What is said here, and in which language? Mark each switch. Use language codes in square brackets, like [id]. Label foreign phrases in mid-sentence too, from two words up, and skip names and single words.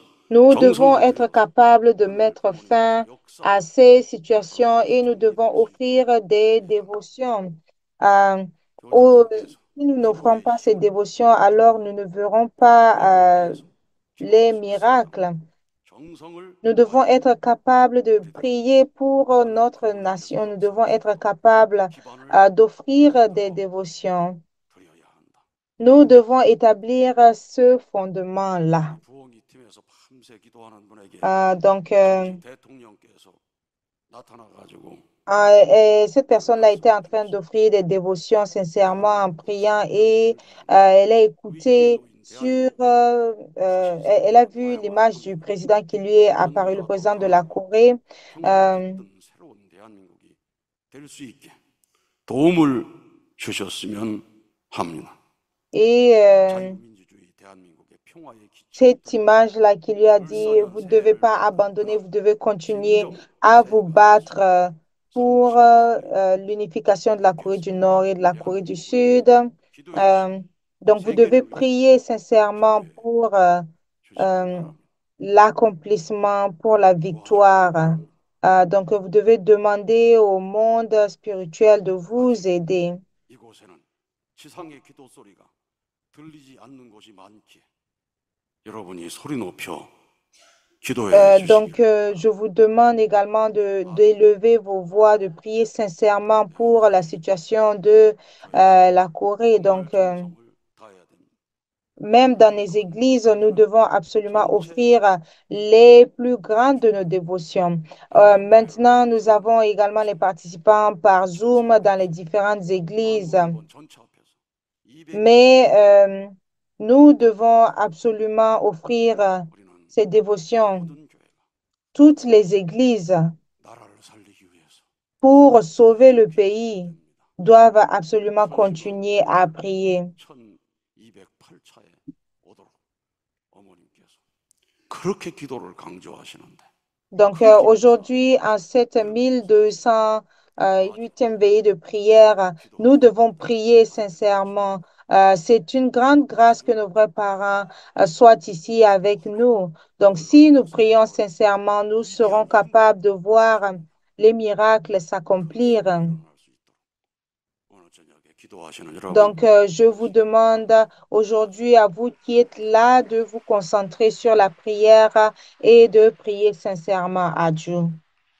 [fr] nous devons [ko] 정성을 [fr] être [ko] 들여서 [fr] capables de [ko] 하늘 [fr] mettre [ko] 부모님께서 [fr] fin à [ko] 역사하고 [fr] ces [ko] 앞으로 [fr] situations [ko] 큰 [fr] et nous [ko] 자녀들이 [fr] devons [ko] 될 수 있도록 [fr] offrir des [ko] 기도하라. [fr] dévotions. Euh, [ko] 교장님께서 [fr] Si nous n'offrons [ko] 기도의 [fr] pas ces [ko] 힘을 [fr] dévotions, alors [ko] 보여주고 [fr] nous ne verrons [ko] 기도를 [fr] pas [ko] 위해서 기도할 [fr] les [ko] 수 있으리라. [fr] miracles. [ko] 정성을 [fr] Nous devons [ko] 다해야 [fr] être capables de [ko] 우리들은 [fr] prier pour [ko] 하늘 [fr] notre [ko] 부모님께서 [fr] nation. Nous devons être [ko] 역사하시는 [fr] capables [ko] 기반을 [fr] d'offrir des [ko] 만들어 [fr] dévotions. [ko] 드려야 한다. [fr] Nous devons établir ce fondement-là. [ko] 우리 부흥이 팀에서 밤새 기도하는 분에게 [fr] Donc, [ko] 당시 대통령께서 나타나 가지고 [fr] et cette [ko] 이런 [fr] personne a été en [ko] 말씀을 [fr] train [ko] 주셨습니다. [fr] d'offrir des dévotions sincèrement en [ko] 대한민국이 [fr] priant et [ko] 살려지기를 바랍니다. [fr] elle a [ko] 위기에 [fr] écouté [ko] 놓인 [fr] sur, [ko] 대한민국이 다시 [fr] elle a [ko] 살아나 [fr] vu [ko] 놓아야만 [fr] l'image du [ko] 합니다. [fr] président qui lui est apparu, le [ko] 전보다 더 [fr] président de la [ko] 강하고 [fr] Corée. [ko] 평화를 Euh, 깃든 새로운 대한민국이 될 수 있게 도움을 주셨으면 합니다. [fr] et [ko] 자유민주주의 대한민국의 평화의 기초에 [fr] cette [ko] 불과한 [fr] image-là qui lui a dit, [ko] 불사년 [fr] vous ne devez [ko] 새해를 [fr] pas [ko] 맞는 [fr] abandonner, [ko] 그날 [fr] vous devez continuer [ko] 진정 [fr] à vous [ko] 새해가 될 수 [fr] battre [ko] 있도록 [fr] pour [ko] 성실히 기도해 [fr] l'unification de la Corée du [ko] 주겠습니다. [fr] Nord et de la Corée du [ko] 대한민국을 위해 [fr] Sud. [ko] 기도해 Euh, 주시고 [fr] donc, vous devez [ko] 세계를 위해 [fr] prier sincèrement [ko] 기도해 [fr] pour [ko] 주시기 euh, 바랍니다. [fr] l'accomplissement, pour la [ko] 도와주시기 [fr] victoire. [ko] 바랍니다. [fr] Donc, vous devez demander au monde spirituel de [ko] 아직 [fr] vous aider. [ko] 이곳에는 지상의 기도 소리가 들리지 않는 곳이 많기에 여러분이 소리 높여 기도해 [fr] Donc, [ko] 주시기를 [fr] je [ko] 바랍니다. [fr] vous demande également d'élever vos voix, de prier sincèrement pour la [ko] 대한민국이 [fr] situation de [ko] 저희들은 [fr] la Corée. [ko] 정말 [fr] Donc, [ko] 정성을 다해야 됩니다. [fr] même dans [ko] 하늘 [fr] les [ko] 부모님 [fr] églises, nous [ko] 앞에는 [fr] devons absolument [ko] 전체 [fr] offrir les plus grandes de nos [ko] 기도를 [fr] dévotions. [ko] 온라인으로 [fr] Maintenant, [ko] 하는 [fr] nous avons [ko] 성도들 [fr] également les [ko] 앞에서 [fr] participants par [ko] 전체 [fr] Zoom dans les [ko] 앞에서 [fr] différentes églises. [ko] 한국 일본 전체 앞에서 [fr] Mais [ko] 220만 [fr] nous devons [ko] 교회가 [fr] absolument offrir [ko] 우리는 [fr] ces dévotions. [ko] 모든 교회가 [fr] Toutes les églises, [ko] 나라를 살리기 위해서 [fr] pour sauver [ko] 계속 [fr] le [ko] 기도해야 [fr] pays, [ko] 됩니다. [fr] doivent absolument [ko] 천신만 [fr] continuer à prier. [ko] 1208차에 오도록 어머님께서 그렇게 기도를 강조하시는데 [fr] Donc, [ko] 그 길에서 [fr] aujourd'hui, en cette [ko] 여러분이 서서 나아져 [fr] 1208e veillée de prière, nous [ko] 기도하는 [fr] devons [ko] 우리들 [fr] prier [ko] 많이 되십시오. [fr] sincèrement. C'est une grande grâce que [ko] 많이 [fr] nos vrais parents soient ici avec [ko] 기도하라. [fr] nous. Donc, si nous [ko] 하나님께서 [fr] prions [ko] 역사하시고 [fr] sincèrement, nous serons [ko] 위대한 힘을 [fr] capables de voir [ko] 부어주실 겁니다. [fr] les miracles [ko] 그 일이 [fr] s'accomplir. [ko] 일어날 수 있도록 오늘 저녁에 기도하시는 여러분 [fr] Donc, je vous [ko] 되시기를 [fr] demande [ko] 바랍니다. [fr] aujourd'hui à vous qui êtes là de vous concentrer sur la prière et de prier sincèrement à Dieu.